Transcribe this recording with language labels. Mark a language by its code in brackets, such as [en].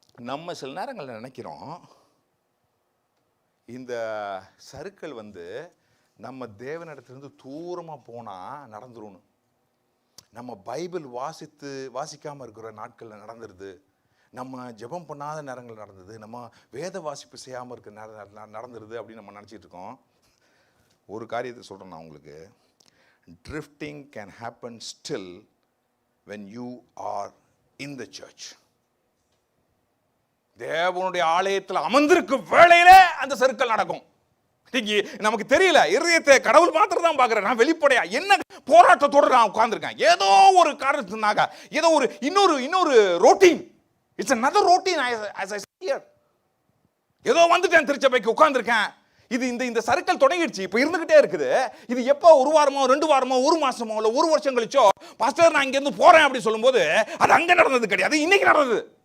[ta] நம்ம சில நேரங்களில் நினைக்கிறோம் இந்த சறுக்கள் நம்ம தேவனிடத்திலிருந்து தூரமாக போனால் நடந்துரும்னு. நம்ம பைபிள் வாசிக்காமல் இருக்கிற நாட்களில் நடந்துருது, நம்ம ஜெபம் பண்ணாத நேரங்கள் நடந்தது, நம்ம வேத வாசிப்பு செய்யாமல் இருக்கிற நடந்துருது அப்படின்னு நம்ம நினச்சிட்டு இருக்கோம். ஒரு காரியத்தை சொல்கிறேன் நான் உங்களுக்கு. [en] Drifting can happen still when you are in the church. [ta] தேவனுடைய ஆலயத்தில் அமர்ந்திருக்கும் வேளையிலே அந்த சறுக்கல் நடக்கும். நமக்கு தெரியல, இருதயத்தை கடவுள் மாத்திரம் தான் பார்க்கிறேன். நான் வெளிப்படையா என்ன போராட்டத்தோடு நான் உட்கார்ந்துருக்கேன். ஏதோ ஒரு காரணத்தினாக ஏதோ ஒரு இன்னொரு routine. [en] It's another routine as I see here. [ta] ஏதோ வந்துட்டேன் திருச்சபைக்கு உட்கார்ந்துருக்கேன். இது இந்த சறுக்கல் தொடங்கிடுச்சு, இப்போ இருந்துகிட்டே இருக்குது. இது எப்போ, ஒரு வாரமோ 2 வாரமோ 1 மாசமோ இல்லை 1 வருஷம் கழிச்சோ பாஸ்டர் நான் இங்கேருந்து போறேன் அப்படி சொல்லும்போது அது அங்கே நடந்தது கிடையாது, இன்னைக்கு நடந்தது.